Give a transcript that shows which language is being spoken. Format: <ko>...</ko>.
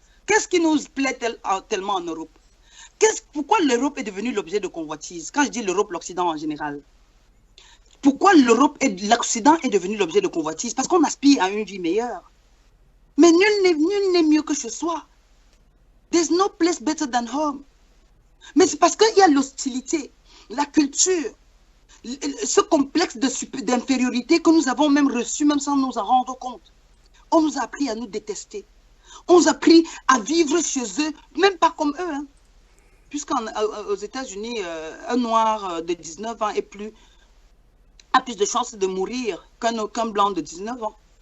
<fr>Qu'est-ce qui nous plaît tellement en Europe? Pourquoi l'Europe est devenue l'objet de convoitise? Quand je dis l'Europe, l'Occident en général. Pourquoi l'Occident est devenu l'objet de convoitise? Parce qu'on aspire à une vie meilleure. Mais nul n'est mieux que chez soi.</fr> <en>There's no place better than home.</en> <fr>Mais c'est parce qu'il y a l'hostilité, la culture, ce complexe d'infériorité que nous avons même reçu, même sans nous en rendre compte. On nous a appris à nous détester. On nous a appris à vivre chez eux, même pas comme eux. Hein. Puisqu'aux États-Unis, un noir de 19 ans a plus de chances de mourir qu'un blanc de 19 ans.</fr>